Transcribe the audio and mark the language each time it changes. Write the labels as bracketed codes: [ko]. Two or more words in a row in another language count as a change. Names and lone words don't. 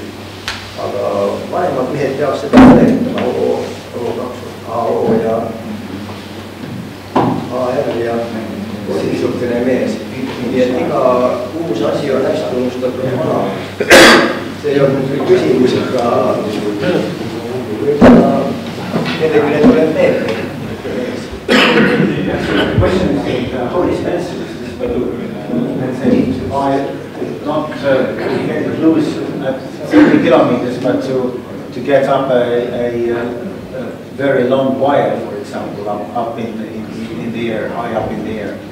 [et] Aga vanemad mehed peaks seda tõletama, AO ja AR ja niisugune mees. Nii et iga uus asi on hästi unustatud vana. See ei olnud küll küsimus, aga võib-olla kellelegi tuleb meelde. [en] The question is how expensive is this balloon? Let's say to buy it, not to get it loose at 30 kilometers, but to get up a very long wire, for example, up in the air, high up in the air.